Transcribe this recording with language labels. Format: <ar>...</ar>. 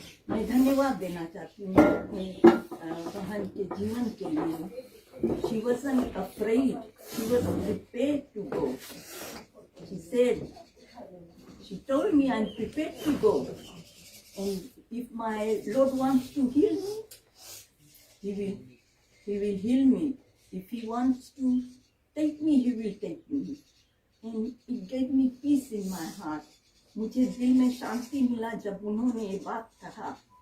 <hi>मैं धन्यवाद देना चाहती हूँ अपने बहन के जीवन के लिए,</hi> <en>she wasn't afraid. She was prepared to go. She said, she told me, I'm prepared to go. And if my Lord wants to heal me, He will heal me. If He wants to take me, He will take me. And it gave me peace in my heart.</en> <hi>मुझे दिल में शांति मिला जब उन्होंने ये बात कहा.</hi>